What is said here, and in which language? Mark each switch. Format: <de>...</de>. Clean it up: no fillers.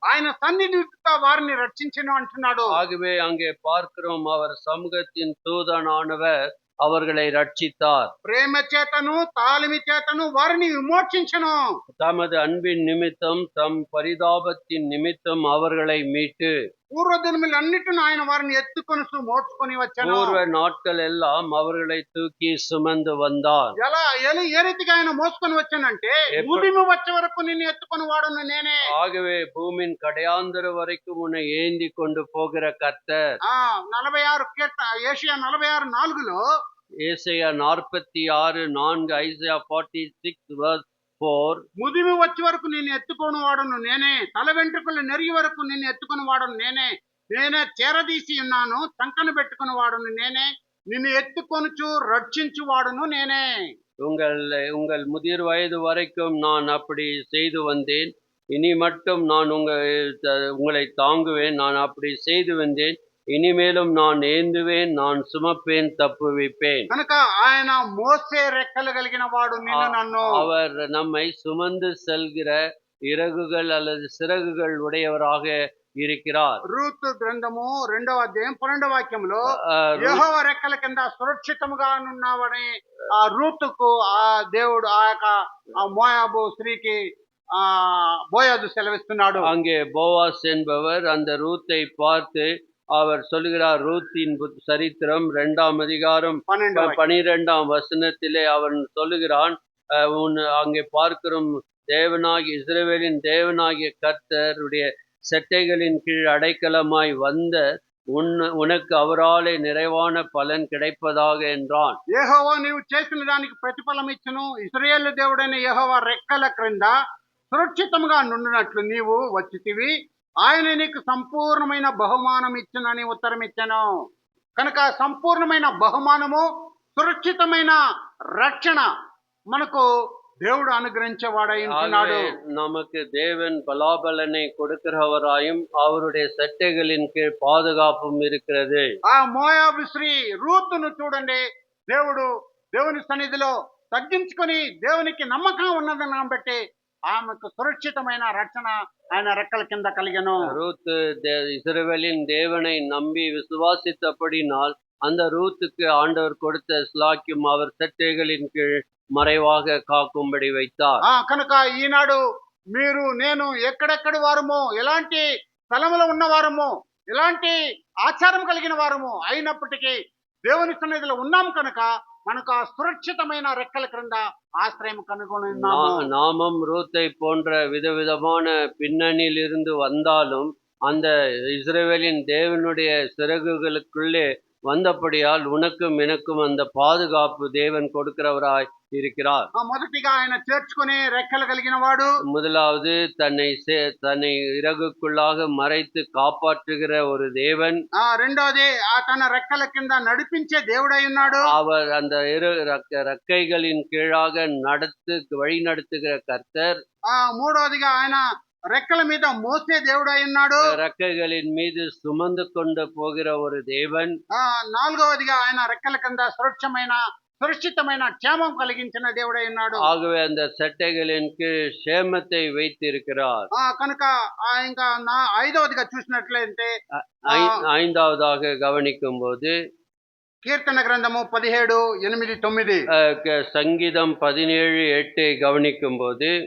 <te>ఆయన సన్నిధితో వారిని రక్షించెను అంటున్నాడు.</te> <ta>ஆகவே அங்கே பார்க்கிறோம், அவர் சமூகத்தின் தூதனானவர் அவர்களை ரட்சித்தார்.</ta> <te>ప్రేమ చేతను తాలిమి చేతను వారిని విమోచించెను.</te> <ta>தமது அன்பின் நிமித்தம் தம் பரிதாபத்தின் நிமித்தம் அவர்களை மீட்டு</ta> <te>పూర్వదినములన్నిటిని ఆయన వారిని ఎత్తుకొని మోసుకొని వచ్చాను.</te> <ta>பூர்வ நாட்கள் எல்லாம் அவர்களை தூக்கி சுமந்து வந்தார்.</ta> <te>ఎలా ఏ రీతిగా ఆయన మోసుకొని వచ్చానంటే భూమి వచ్చే వరకు నిన్ను ఎత్తుకొని వాడును నేనే.</te> <ta>ஆகவே பூமியின் கடையாந்தர வரைக்கும் உன்னை ஏந்தி கொண்டு போகிற கர்த்தர்.</ta> <te>46 యేషయా 46:4లో</te> <ta>ஏசாயா 46:4, ஐசையா 46 verse 4.</ta> <te>ముదిమి వచ్చే వరకు నిన్ను ఎత్తుకొని వాడును నేనే, తల వెంట్రుకలు నెరిగి వరకు నిన్ను ఎత్తుకొని వాడును నేనే చేరదీసి ఉన్నాను, చంకను పెట్టుకుని వాడును నేనే, నిన్ను ఎత్తుకొనుచు రక్షించు వాడును నేనే.</te> <ta>உங்கள் முதிர் வயது வரைக்கும் நான் அப்படி செய்து வந்தேன். இனி மட்டும் நான் உங்களை தாங்குவேன். நான் அப்படி செய்து வந்தேன். இனிமேலும் நான் ஏந்துவேன், நான் சுமப்பேன், தப்புவிப்பேன்.</ta> <te>కనుక ఆయన మోసే రెక్కలు కలిగిన వాడు నిన్ను నన్ను.</te> <ta>அவர் நம்மை சுமந்து செல்கிற இறகுகள் அல்லது சிறகுகள் உடையவராக இருக்கிறார்.</ta> <te>రూతు గ్రంథము 2వ అధ్యాయం 12వ వాక్యంలో యెహోవా రెక్కల కింద సురక్షితముగా ఉన్నావని ఆ రూతుకు ఆ దేవుడు ఆ యొక్క మోయాబు స్త్రీకి బోయాజు సెలవిస్తున్నాడు.</te> <ta>அங்கே போவாஸ் என்பவர் அந்த ரூத்தை பார்த்து அவர் சொல்லுகிறார். ரூத்தின் சரித்திரம் 2ஆம் அதிகாரம் 12ஆம் வசனத்திலே அவன் சொல்லுகிறான், அங்கே பார்க்கிறோம், தேவனாகிய இஸ்ரவேலின் தேவனாகிய கர்த்தருடைய செட்டைகளின் கீழ் அடைக்கலமாய் வந்த உனக்கு அவராலே நிறைவான பலன் கிடைப்பதாக என்றான்.</ta> <te>యెహోవా నీవు చేసిన దానికి ప్రతిఫలం ఇచ్చును, ఇశ్రాయేలు దేవుడైన యెహోవా రెక్కల క్రింద సురక్షితంగా నుండినట్లు నీవు వచ్చితివి, ఆయన నీకు సంపూర్ణమైన బహుమానం ఇచ్చునని ఉత్తరం ఇచ్చాను. కనుక సంపూర్ణమైన బహుమానము, సురక్షితమైన రక్షణ మనకు దేవుడు అనుగ్రహించేవాడై ఉంటున్నాడు.</te> <ta>நமக்கு தேவன் பலாபலனை கொடுக்கிறவராயும் அவருடைய சட்டைகளின் கீழ் பாதுகாப்பும் இருக்கிறது.</ta> <te>ఆ మోయాబు స్త్రీ రూతును చూడండి, దేవుని సన్నిధిలో తగ్గించుకొని దేవునికి నమ్మకం ఉన్నదని బట్టి ఆమెకు సురక్షితమైన రక్షణ ఆయన రెక్కల కింద కలిగెను.</te> <ta>ரூத் இஸ்ரவேலின் தேவனை நம்பி விசுவாசித்தபடினால் அந்த ரூத்துக்கு ஆண்டவர் கொடுத்த ஸ்லாக்கியம் அவர் சட்டைகளின் கீழ் மறைவாக காக்கும்படி வைத்தார்.</ta> <te>కనుక ఈనాడు మీరు నేను ఎక్కడెక్కడి వారమో, ఎలాంటి స్థలములో ఉన్నవారమో, ఇలాంటి ఆచారం కలిగిన వారము అయినప్పటికీ దేవుని సన్నిధిలో ఉన్నాం కనుక మనకు ఆ సురక్షితమైన రెక్కల క్రింద ఆశ్రయం కనుగొని ఉన్నాము.</te> <ta>நாமும் ரூத்தை போன்ற விதவிதமான பின்னணியில் இருந்து வந்தாலும் அந்த இஸ்ரவேலின் தேவனுடைய சிறகுகளுக்குள்ளே வந்தபடியால் உனக்கும் எனக்கும் அந்த பாதுகாப்பு தேவன் கொடுக்கிறவராய் இருக்கிறார்.</ta> <te>మొదటిగా ఆయన చేర్చుకునే రెక్కలు కలిగిన వాడు,</te> <ta>முதலாவது தன்னை இறகுக்குள்ளாக மறைத்து காப்பாற்றுகிற ஒரு தேவன்.</ta> <te>రెండోది తన రెక్కల కింద నడిపించే దేవుడై ఉన్నాడు.</te> <ta>அவர் அந்த ரெக்கைகளின் கீழாக வழி நடத்துகிற கர்த்தர்.</ta> <te>మూడోదిగా ఆయన రెక్కల మీద మోసే దేవుడై ఉన్నాడు.</te> <ta>రెక్కகளின் மீது சுமந்து கொண்டு போகிற ஒரு தேவன்.</ta> <te>నాలుగవదిగా ఆయన రెక్కల కింద సురక్షితమైన క్షేమం కలిగించిన దేవుడై ఉన్నాడు.</te> <ta>ஆகவே அந்த சட்டைகளின் கீழ் క్షేமத்தை வைத்திருக்கிறார்.</ta> <te>కనుక ఇంకా ఐదవదిగా చూసినట్లయితే</te> <ta>ஐந்தாவதாக கவனிக்கும் போது</ta> <te>కీర్తన గ్రంథము 17:8-9,</te> <ta>சங்கீதம் 17:8 கவனிக்கும் போது</ta>